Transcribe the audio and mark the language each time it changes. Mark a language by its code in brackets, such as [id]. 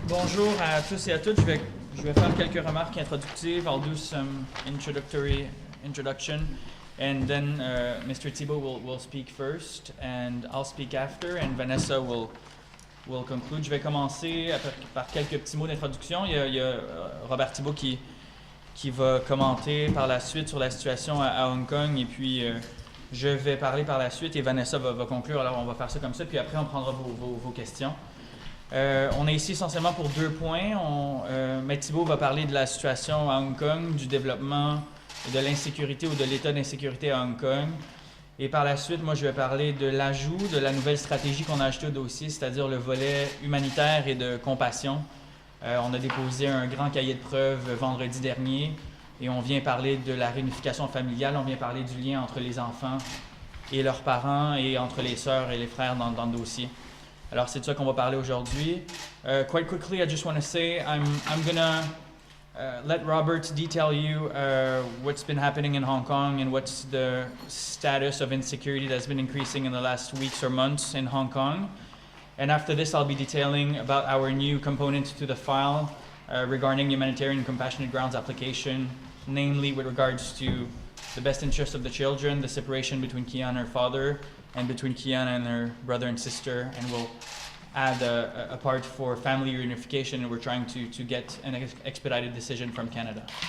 [fr] Bonjour à tous et à toutes. Je vais faire quelques remarques introductives. [en] I'll do some introduction, and then Mr. Tibbo will speak first, and I'll speak after, and Vanessa will conclude. [fr] Je vais commencer par quelques petits mots d'introduction. Il y a Robert Tibbo qui va commenter par la suite sur la situation à Hong Kong, et puis je vais parler par la suite et Vanessa va conclure. Alors on va faire ça comme ça, puis après on prendra vos questions. On est ici essentiellement pour 2 points. Tibbo va parler de la situation à Hong Kong, du développement et de l'insécurité ou de l'état d'insécurité à Hong Kong. Et par la suite, moi je vais parler de l'ajout de la nouvelle stratégie qu'on a ajoutée au dossier, c'est-à-dire le volet humanitaire et de compassion. On a déposé un grand cahier de preuves vendredi dernier et on vient parler de la réunification familiale, on vient parler du lien entre les enfants et leurs parents et entre les sœurs et les frères dans le dossier. Alors c'est de ça qu'on va parler aujourd'hui. [en] Quite quickly, I just want to say I'm gonna let Robert detail you what's been happening in Hong Kong and what's the status of insecurity that's been increasing in the last weeks or months in Hong Kong. And after this, I'll be detailing about our new component to the file regarding humanitarian and compassionate grounds application, namely with regards to the best interest of the children, the separation between Keana and her father, and between Keana and her brother and sister, and we'll add a part for family reunification, and we're trying to get an expedited decision from Canada.